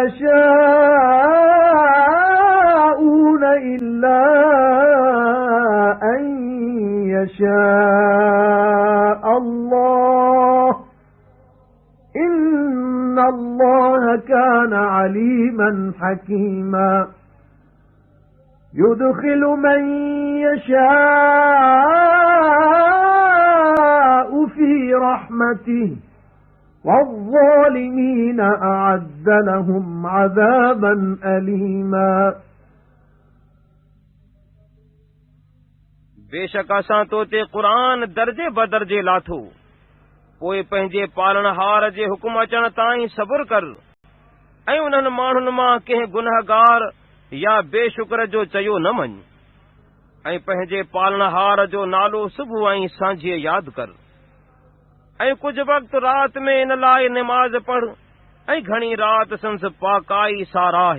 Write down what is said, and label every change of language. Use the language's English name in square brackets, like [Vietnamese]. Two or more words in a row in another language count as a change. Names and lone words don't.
[Arabic] تَشَاءُونَ إِلَّا أَن يَشَاءَ اللَّهُ إِنَّ اللَّهَ كَانَ عَلِيمًا حَكِيمًا يُدْخِلُ مَن يَشَاءُ فِي رَحْمَتِهِ وَالظَّالِمِينَ أَعَدَّ لَهُمْ عَذَابًا أَلِيمًا [Sindhi] बेशक असां तो ते क़ुरान दर्जे बदर्जे लाथो। पोइ पंहिंजे पालणहार जे हुकुम अचण ताईं सबुर कर ऐं उन्हनि माण्हुनि मां कंहिं गुनहगार या बेशुक्र जो चयो न मञ ऐं पंहिंजे पालणहार जो नालो सुबुह ऐं सांझीअ यादि कर ऐं कुझु वक़्तु राति में इन लाइ निमाज़ पढ़ ऐं घणी राति संस पाकाई साराहे।